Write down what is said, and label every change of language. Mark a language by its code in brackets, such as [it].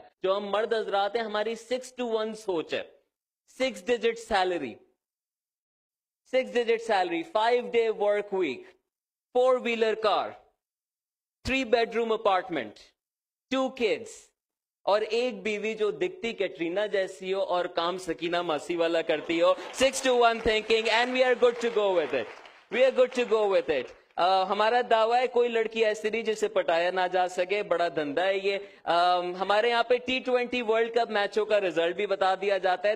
[ur] جو ہم مرد حضرات ہیں ہماری 6 to 1 سوچ ہے. [en] 6 digit salary, 6 digit salary, 5-day work week, 4-wheeler car, 3-bedroom apartment, 2 kids, [ur] اور ایک بیوی جو دکھتی کیٹرینا جیسی ہو اور کام سکینہ ماسی والا کرتی ہو. [en] 6 to 1 thinking, and we are good to go with it. We are good to go with it. [ur] ہمارا دعویٰ ہے کوئی لڑکی ایسی نہیں جسے پٹایا نہ جا سکے. بڑا دھندا ہے یہ. ہمارے یہاں پہ T20 ورلڈ کپ میچوں کا رزلٹ بھی بتا دیا جاتا ہے.